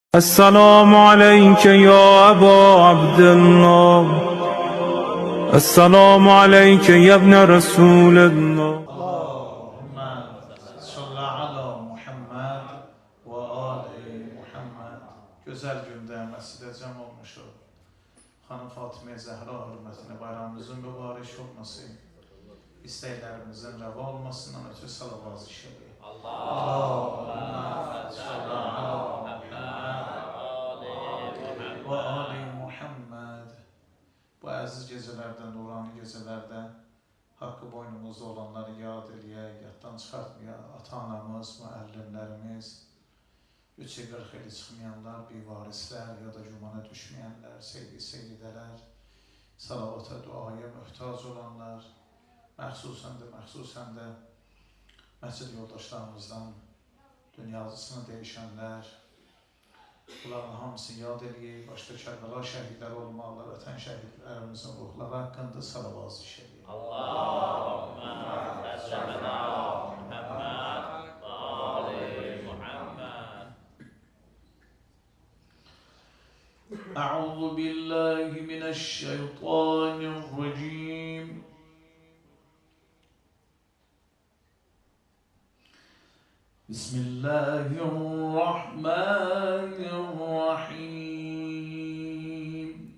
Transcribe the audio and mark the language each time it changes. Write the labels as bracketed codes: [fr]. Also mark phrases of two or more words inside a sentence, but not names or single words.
[ar] السلام عليك يا أبا عبد الله، السلام عليك يا ابن رسول الله. اللهم صل على محمد وآل محمد. [tr] Güzel günde mescide cem olmuşuz. Hanım Fatıma Zehra hürmetine bayramımızın mübarek olması, isteklerimizin reva olmasından ötürü salavat-ı şerif. [ar] اللهم صل على محمد وآل محمد. [az] Bu aziz gecelerden, nurani gecelerden hakkı boynumuzda olanları yad eləyək, yaddan çıxartmayaq, ata-anamız, müəllimlərimiz, 3-40 ili çıxmayanlar, bivarislər ya da cümana düşməyənlər, seyidələr, salavata, duaya möhtac olanlar, məxsusən də məscid yoldaşlarımızdan dünyasını dəyişənlər, bunların hamısını yad eləyək, başda Kərbəla şəhidləri olmalı, vətən şəhidlərimizin ruhları haqqında salavat-ı şerif. [ar] اللهم صل على محمد وآل محمد. أعوذ بالله من الشيطان الرجيم. بسم الله الرحمن الرحيم.